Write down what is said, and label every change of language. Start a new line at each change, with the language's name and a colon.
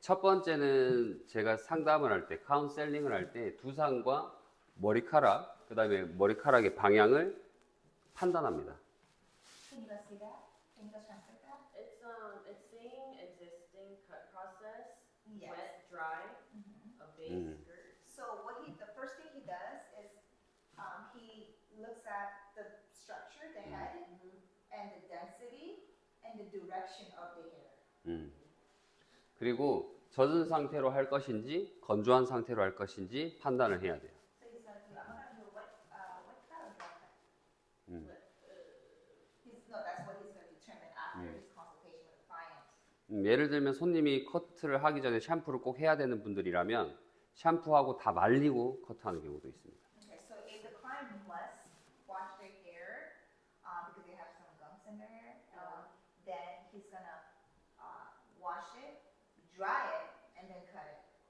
Korean: 첫 번째는 제가 상담을 할 때, 카운셀링을 할 때 두상과 머리카락, 그다음에 머리카락의 방향을 판단합니다.
English: Can you guys see that? Can you guys translate that? It's saying existing cut process, Yes. wet, dry, a base skirt. So the first thing he does is he looks at the structure, the head, and the density, and the direction of the hair.
Korean: 그리고 젖은 상태로 할 것인지 건조한 상태로 할 것인지 판단을 해야 돼요.
English: So he's gonna do. I'm gonna do a wet cut or dry cut. No, that's what he's gonna determine after his consultation with the client.
Korean: 예를 들면 손님이 커트를 하기 전에 샴푸를 꼭 해야 되는 분들이라면 샴푸하고 다 말리고 커트하는 경우도 있습니다.
English: Okay, so if the client must wash their hair because they have some gums in their hair, then he's gonna wash it, dry it, and then cut it.